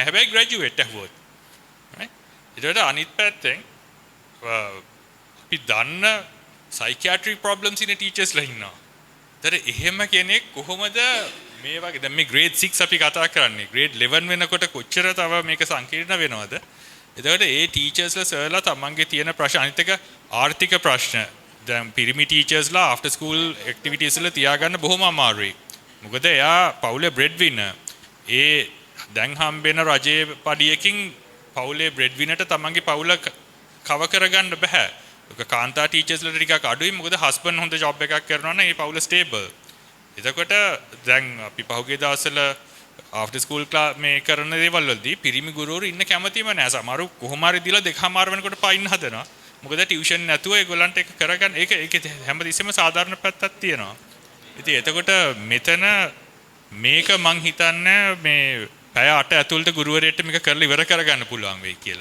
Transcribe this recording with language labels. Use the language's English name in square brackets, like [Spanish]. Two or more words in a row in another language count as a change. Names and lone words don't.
[Sinhala] හැබැයි ග්‍රැජුවේට් ඇහුවොත්. right? ඊට අනිත් පැත්තෙන් අපි දන්න [English] psychiatric problems [Sinhala] ඉන්න ටීචර්ස්ලා ඉන්නවා. ඒතර එහෙම කෙනෙක් කොහොමද මේ වගේ දැන් මේ grade 6 අපි කතා කරන්නේ grade 11 වෙනකොට කොච්චර තව මේක සංකීර්ණ වෙනවද? එතකොට ඒ ටීචර්ස්ලා සර්ලා තමන්ගේ තියෙන ප්‍රශ්න අනිත් එක ආර්ථික ප්‍රශ්න දැන් පිරිමි ටීචර්ස්ලා [English] after school activities [Sinhala] වල තියාගන්න බොහොම අමාරුයි. මොකද එයා පවුලේ [English] bread winner. [Sinhala] ඒ දැන් හම්බෙන රජයේ පඩියකින් පවුලේ [English] bread winner [Sinhala] ට තමන්ගේ පවුල කව කරගන්න බෑ. ඒක කාන්තා ටීචර්ස්ලා ටිකක් අඩුයි. මොකද husband හොඳ job එකක් කරනවා නම් ඒ පවුල stable. එතකොට දැන් අපි පහුගිය දවස්වල [English] after school class [Sinhala] මේ කරන දේවල් වලදී පිරිමි ගුරුවරු ඉන්න කැමතිම නැහැ. සමහරු කොහොම හරි දීලා දෙකමාර වෙනකොට පයින් හදනවා. මොකද ටියුෂන් නැතුව ඒගොල්ලන්ට ඒක කරගන්න ඒක හැමදෙස්සෙම සාධාරණ පැත්තක් තියෙනවා. ඉතින් එතකොට මෙතන මේක මං හිතන්නේ මේ පැය 8 ඇතුළත ගුරුවරයෙක්ට මේක කරලා ඉවර කරගන්න පුළුවන් වෙයි කියලා.